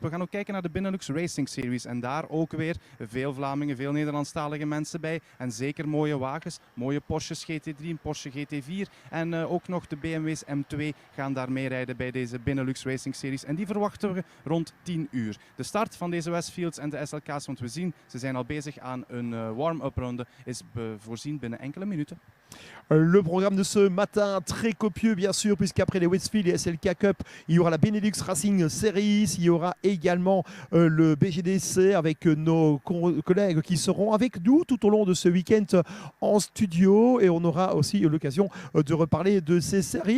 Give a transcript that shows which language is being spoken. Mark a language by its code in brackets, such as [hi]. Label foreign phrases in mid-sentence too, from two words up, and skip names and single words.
[nl] We gaan ook kijken naar de Benelux Racing Series en daar ook weer veel Vlamingen, veel Nederlandstalige mensen bij en zeker mooie wagens, mooie Porsches GT3, Porsche GT4 en ook nog de BMW's M2 gaan daar mee rijden bij deze Benelux Racing Series en die verwachten we rond 10 uur. De start van deze Westfields en de SLK's, want we zien ze zijn al bezig aan een warm-up ronde, is voorzien binnen enkele minuten. [fr] Le programme de ce matin, très copieux bien sûr, puisqu'après les Westfield et SLK Cup, il y aura la Benelux Racing Series, il y aura également le BGDC avec nos collègues qui seront avec nous tout au long de ce week-end en studio et on aura aussi l'occasion de reparler de ces séries.